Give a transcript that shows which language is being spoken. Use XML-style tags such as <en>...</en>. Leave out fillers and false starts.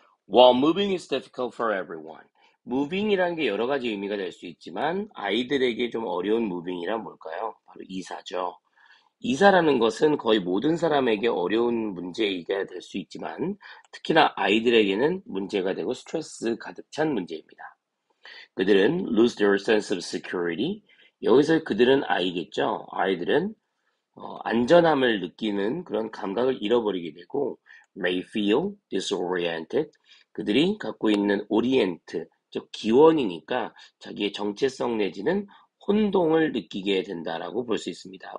<en>While moving is difficult for everyone.</en> <ko>moving이라는 게 여러 가지 의미가 될 수 있지만 아이들에게 좀 어려운 moving이란 뭘까요? 바로 이사죠. 이사라는 것은 거의 모든 사람에게 어려운 문제가 될 수 있지만 특히나 아이들에게는 문제가 되고 스트레스 가득 찬 문제입니다. 그들은</ko> <en>lose their sense of security.</en> <ko>여기서 그들은 아이겠죠. 아이들은 안전함을 느끼는 그런 감각을 잃어버리게 되고</ko> <en>may feel disoriented.</en> <ko>그들이 갖고 있는 orient, 즉 기원이니까 자기의 정체성 내지는 혼동을 느끼게 된다라고 볼 수 있습니다.</ko>